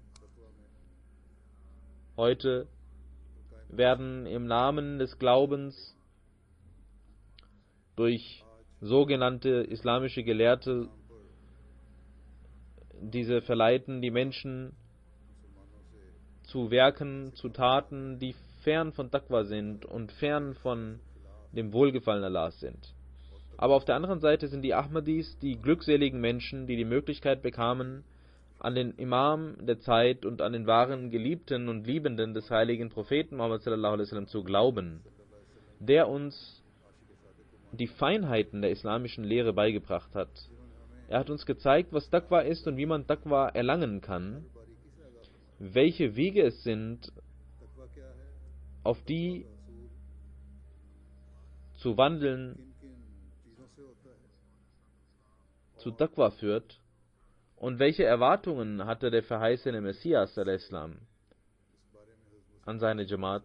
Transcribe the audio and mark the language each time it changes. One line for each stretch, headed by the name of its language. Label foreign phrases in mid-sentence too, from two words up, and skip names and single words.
German: Heute werden im Namen des Glaubens durch sogenannte islamische Gelehrte diese verleiten, die Menschen zu Werken, zu Taten, die fern von Taqwa sind und fern von dem Wohlgefallen Allahs sind. Aber auf der anderen Seite sind die Ahmadis die glückseligen Menschen, die die Möglichkeit bekamen, an den Imam der Zeit und an den wahren Geliebten und Liebenden des heiligen Propheten Muhammad
Arabic: صلى الله عليه وسلم
German: zu glauben, der uns die Feinheiten der islamischen Lehre beigebracht hat. Er hat uns gezeigt, was Taqwa ist und wie man Taqwa erlangen kann, welche Wege es sind, auf die zu wandeln zu Taqwa führt und welche Erwartungen hatte der verheißene Messias al-Islam an seine Jamaat.